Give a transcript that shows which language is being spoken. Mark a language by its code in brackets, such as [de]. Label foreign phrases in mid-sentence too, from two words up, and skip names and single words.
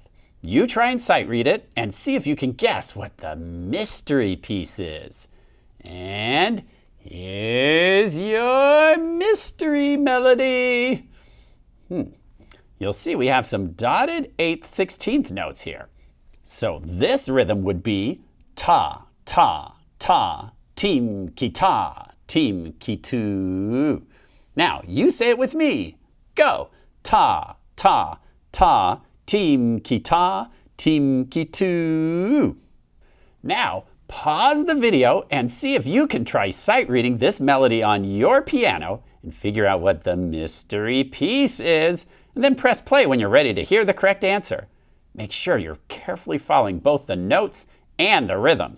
[en] You try and sight read it and see if you can guess what the mystery piece is. And here's your mystery melody. You'll see we have some dotted 8th, 16th notes here. So this rhythm would be ta, ta, ta, tim, ki ta, tim, ki tu. Now you say it with me. Go. Ta, ta, ta, tim, ki ta, tim, ki tu. Now pause the video and see if you can try sight reading this melody on your piano and figure out what the mystery piece is. And then press play when you're ready to hear the correct answer. Make sure you're carefully following both the notes and the rhythms.